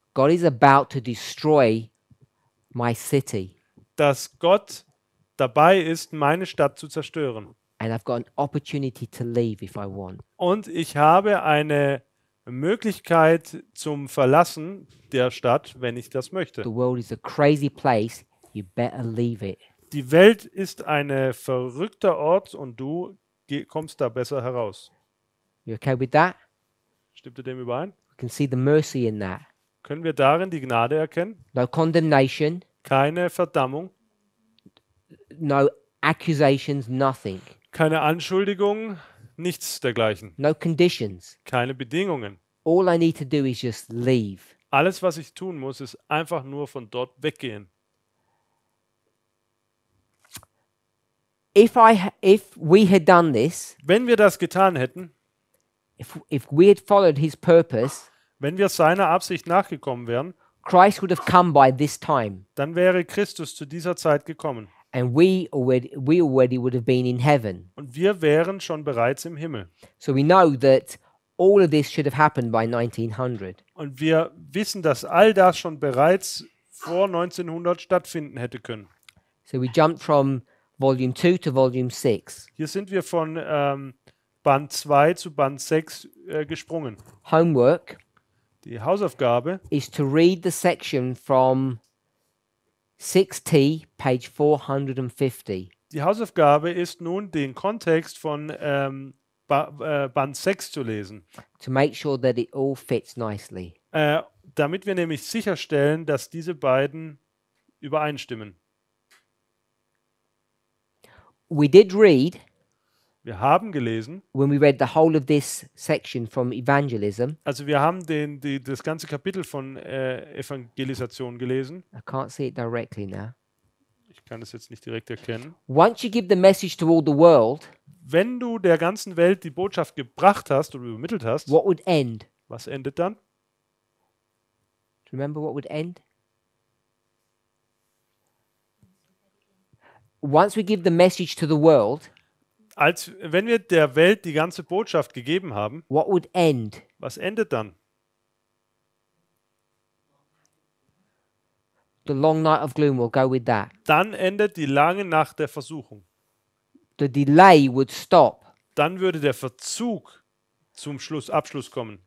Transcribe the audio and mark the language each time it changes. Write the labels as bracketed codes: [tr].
[en] God is about to destroy my city, [de] dass Gott dabei ist, meine Stadt zu zerstören. [en] and I've got an opportunity to leave if I want. [de] Und ich habe eine Möglichkeit zum Verlassen der Stadt, wenn ich das möchte. [en] The world is a crazy place. You better leave it. [de] Die Welt ist ein verrückter Ort und du kommst da besser heraus. [en] You okay with that? [de] Stimmt ihr dem überein? [en] We can see the mercy in that. [de] Können wir darin die Gnade erkennen? [en] No condemnation, [de] Keine Verdammung, [en] no accusations, nothing. [de] keine Anschuldigung, nichts dergleichen. [en] No conditions. [de] Keine Bedingungen. [en] All I need to do is just leave. [de] Alles, was ich tun muss, ist einfach nur von dort weggehen. [en] If we had done this, [de] Wenn wir das getan hätten, [en] if we had followed his purpose, [de] wenn wir seiner Absicht nachgekommen wären, [en] Christ would have come by this time, [de] dann wäre Christus zu dieser Zeit gekommen. [en] and we already would have been in heaven. [de] Und wir wären schon bereits im Himmel. [en] So we know that all of this should have happened by 1900. [de] Und wir wissen, dass all das schon bereits vor 1900 stattfinden hätte können. [en] So we jumped from volume 2 to volume 6. [de] Hier sind wir von Band 2 zu Band 6 gesprungen. [en] Homework [de] Die Hausaufgabe [en] is to read the section from 6T, page 450. [de] Die Hausaufgabe ist nun, den Kontext von Band 6 zu lesen, [en] to make sure that it all fits nicely. [de] damit wir nämlich sicherstellen, dass diese beiden übereinstimmen. [en] We did read, [de] Wir haben gelesen, [en] when we read the whole of this section from evangelism, [de] also wir haben das ganze Kapitel von Evangelisation gelesen. [en] I can't see it directly now. [de] Ich kann das jetzt nicht direkt erkennen. [en] Once you give the message to all the world, [de] Wenn du der ganzen Welt die Botschaft gebracht hast oder übermittelt hast, [en] what would end? [de] was endet dann? [en] Do you remember what would end? Once we give the message to the world, [de] Wenn wir der Welt die ganze Botschaft gegeben haben, [en] what would end? [de] was endet dann? [en] The long night of gloom, we'll go with that. [de] Dann endet die lange Nacht der Versuchung. [en] The delay would stop. [de] Dann würde der Verzug zum Abschluss kommen.